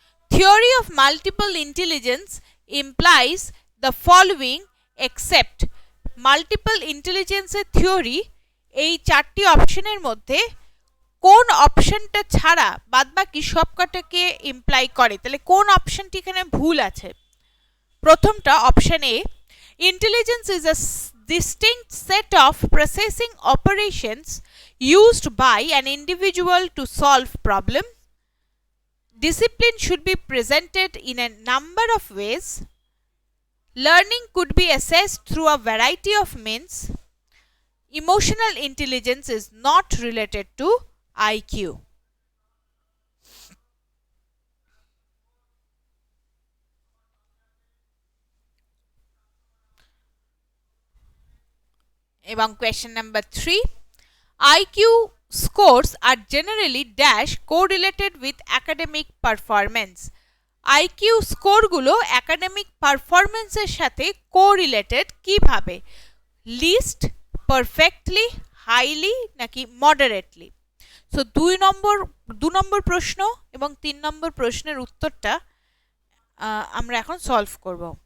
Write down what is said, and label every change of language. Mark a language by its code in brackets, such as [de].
[en] Theory of multiple intelligence implies the following except [bn] multiple ইন্টেলিজেন্সের theory এই চারটি অপশনের মধ্যে কোন অপশনটা ছাড়া বাদবাকি সবকটাকে ইমপ্লাই করে? তাহলে কোন অপশনটি এখানে ভুল আছে? প্রথমটা option A, [en] intelligence is a distinct set of processing operations used by an individual to solve problem. Discipline should be presented in a number of ways. Learning could be assessed through a variety of means. Emotional intelligence is not related to IQ. এবং question number 3, IQ scores are generally dash correlated with academic performance. [bn] IQ স্কোরগুলো academic পারফরমেন্সের সাথে correlated কিভাবে? List, perfectly, highly নাকি moderately? So দু নম্বর প্রশ্ন এবং 3 নম্বর প্রশ্নের উত্তরটা আমরা এখন সলভ করব।